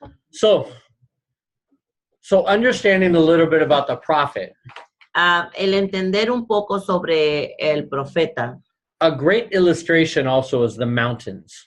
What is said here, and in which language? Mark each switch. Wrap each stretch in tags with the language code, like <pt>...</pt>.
<en>So understanding a little bit about the prophet.</en> <es>El entender un poco sobre el profeta.</es> <en>A great illustration also is the mountains.</en>